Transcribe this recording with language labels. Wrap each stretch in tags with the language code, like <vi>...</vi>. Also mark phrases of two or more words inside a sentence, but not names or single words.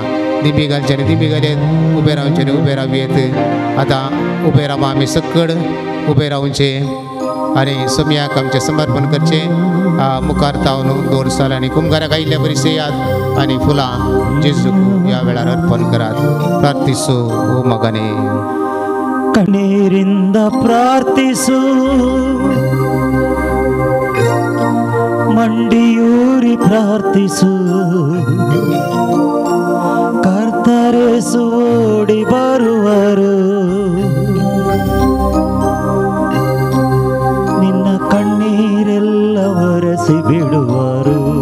<kok>दिमी घालचे आनी दिमी घालयत उबे रावचे आनी उबे रावयेत. आतां उबे रावा आमी सकड उबे रावचे आनी सोम्याक आमचें समर्पण करचें. मुखार तावन 2 साल आनी कुंभाराक आयिल्ल्या बरीचशे याद आनी फुलां जेजूक ह्या वेळार अर्पण करात.</kok> <kn>ಪ್ರಾರ್ಥಿಸು ಓ ಮಗನೇ. ಕಣ್ಣೀರಿಂದ ಪ್ರಾರ್ಥಿಸು ಮಂಡಿಯೂರಿ ಪ್ರಾರ್ಥಿಸು ಕರ್ತರೇಸು ಓಡಿ ಬರುವರು ನಿನ್ನ ಕಣ್ಣೀರೆಲ್ಲ ಒರೆಸಿ ಬಿಡುವರು</kn>